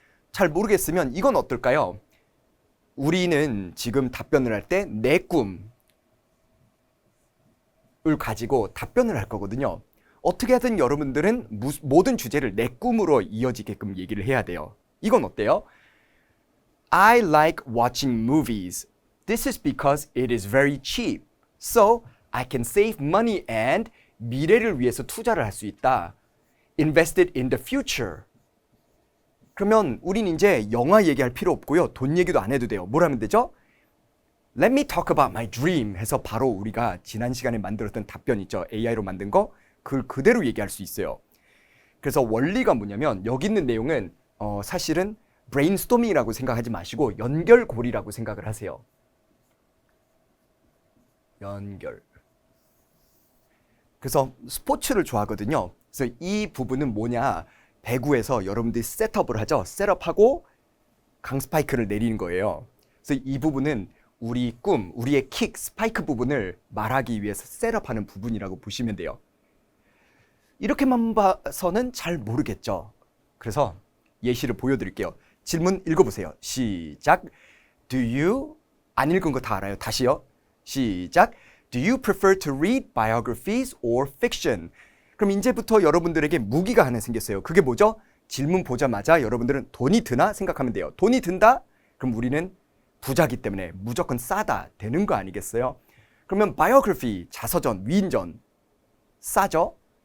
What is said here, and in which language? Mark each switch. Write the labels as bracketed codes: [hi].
[ko] 잘 모르겠으면 이건 어떨까요? 우리는 지금 답변을 할 때 내 꿈을 가지고 답변을 할 거거든요. 어떻게 하든 여러분들은 모든 주제를 내 꿈으로 이어지게끔 얘기를 해야 돼요. 이건 어때요? [en] I like watching movies. This is because it is very cheap. So I can save money and [ko] 미래를 위해서 투자를 할 수 있다. [en] Invested in the future. [ko] 그러면 우린 이제 영화 얘기할 필요 없고요. 돈 얘기도 안 해도 돼요. 뭘 하면 되죠? [en] Let me talk about my dream [ko] 해서 바로 우리가 지난 시간에 만들었던 답변 있죠. AI로 만든 거. 그걸 그대로 얘기할 수 있어요. 그래서 원리가 뭐냐면 여기 있는 내용은 사실은 브레인스토밍이라고 생각하지 마시고 연결고리라고 생각을 하세요. 연결. 그래서 스포츠를 좋아하거든요. 그래서 이 부분은 뭐냐? 배구에서 여러분들이 셋업을 하죠. 셋업하고 강스파이크를 내리는 거예요. 그래서 이 부분은 우리 꿈, 우리의 킥, 스파이크 부분을 말하기 위해서 셋업하는 부분이라고 보시면 돼요. 이렇게만 봐서는 잘 모르겠죠. 그래서 예시를 보여드릴게요. 질문 읽어보세요. 시작. [en] Do you [ko] 안 읽은 거 다 알아요. 다시요. 시작. [en] Do you prefer to read biographies or fiction? [ko] 그럼 이제부터 여러분들에게 무기가 하나 생겼어요. 그게 뭐죠? 질문 보자마자 여러분들은 돈이 드나 생각하면 돼요. 돈이 든다? 그럼 우리는 부자기 때문에 무조건 싸다 되는 거 아니겠어요? 그러면 biography, 자서전, 위인전 싸죠?